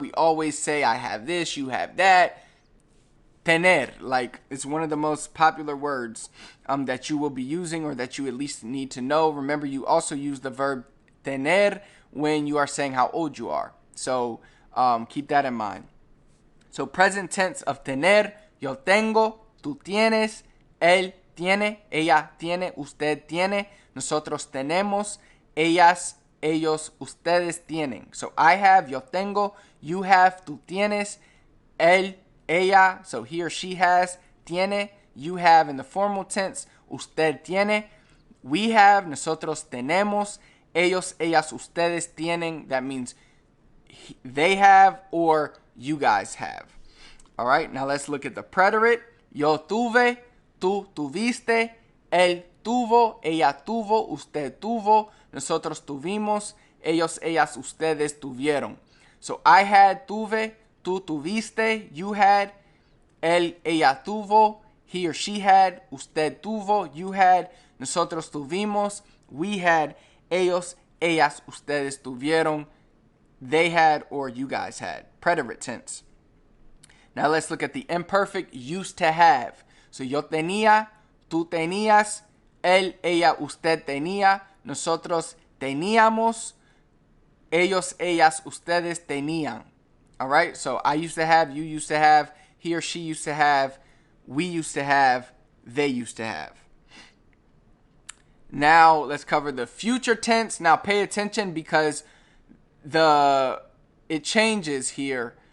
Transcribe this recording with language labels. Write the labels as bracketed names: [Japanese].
[English] We always say I have this, you have that. Tener, like it's one of the most popular words that you will be using, or that you at least need to know. Remember, you also use the verb tener when you are saying how old you are. So keep that in mind. So present tense of tener, [Spanish] yo tengo, tú tienes, él tiene, ella tiene, usted tiene, nosotros tenemos, ellas, ellos, ustedes tienen. [English] So I have, [Spanish] yo tengo, [English] you have, [Spanish] tú tienes, [English] él, ella, so he or she has, tiene, you have in the formal tense, [Spanish] usted tiene, [English] we have, [Spanish] nosotros tenemos, ellos, ellas, ustedes tienen. [English] That means they have or you guys have. All right, now let's look at the preterite. [Spanish] Yo tuve, tú tuviste, él tuvo, ella tuvo, usted tuvo, nosotros tuvimos, ellos, ellas, ustedes tuvieron. [English] So I had, tuve, [Spanish] tú tuviste, [English] you had, él, ella tuvo, he or she had, usted tuvo, you had, [Spanish] nosotros tuvimos, [English] we had, [Spanish] ellos, ellas, ustedes tuvieron, [English] they had or you guys had. Preterite tense. Now let's look at the imperfect used to have. [Spanish] So yo tenía, tú tenías, él, ella, usted tenía, nosotros teníamos, ellos, ellas, ustedes tenían. [English] All right, so I used to have, you used to have, he or she used to have, we used to have, they used to have. Now let's cover the future tense. Now pay attention because it changes here.